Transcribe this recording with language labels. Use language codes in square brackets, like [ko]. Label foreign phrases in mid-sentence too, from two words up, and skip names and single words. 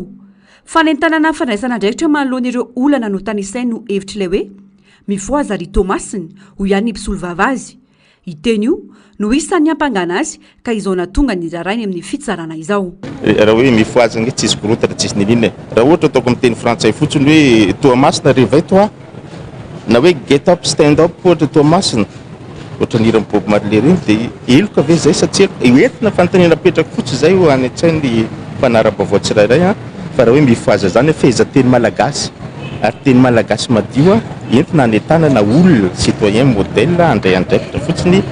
[mg] Fanentanana fandraisana andraikitra manoloan'ireo olana no tanisainy no hevitra ilay hoe mifoaza ary Tomasina ho ihany mpisolovava azy. Iteny io no isan'ny hampangana azy ka izao natonga ny rarainy amin'ny fitsarana izao. Raha hoe mifoaza nge tsisy korotana tsisy ninina. Raha ohatra ataoko amin'ny teny frantsay fotsiny hoe Tomasina [fr] réveille toi, [mg] na hoe [en] get up stand up [mg] ohatra Tomasina, ohatra nira Bob Marley reny dia eloka ve zay satria entina fanontaniana petraka fotsy zay ho any an-tsainy mpanara-baovao tsirairay fa raha hoe mifoaza zany feheza teny malagasy ary teny malagasy madio entina hanentanana olona [fr] citoyen modèle [mg] andray andraikitra fotsiny